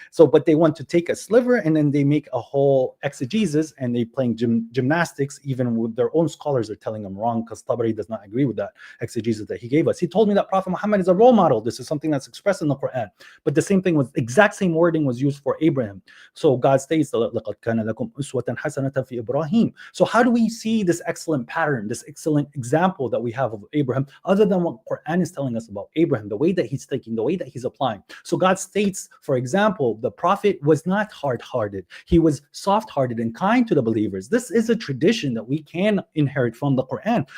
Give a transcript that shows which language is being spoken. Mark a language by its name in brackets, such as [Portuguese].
[English] So, but they want to take a sliver and then they make a whole exegesis and they playing gymnastics. Even with their own scholars are telling them wrong, because Tabari does not agree with that exegesis that he gave us. He told me that Prophet Muhammad is a role model. This is something that's expressed in the Quran. But the same thing was exact same wording was used for Abraham. So God states, [Arabic] لَقَدْ كَانَ لَكُمْ أُسْوَةً حَسَنَةً فِي إِبْرَاهِيمَ. [English] So how do we see this excellent pattern, this excellent example that we have of Abraham, other than what Quran is telling us about Abraham, the way that he's thinking, the way that he's applying? So God states, for example, the prophet was not hard-hearted. He was soft-hearted and kind to the believers. This is a tradition that we can inherit from the Quran.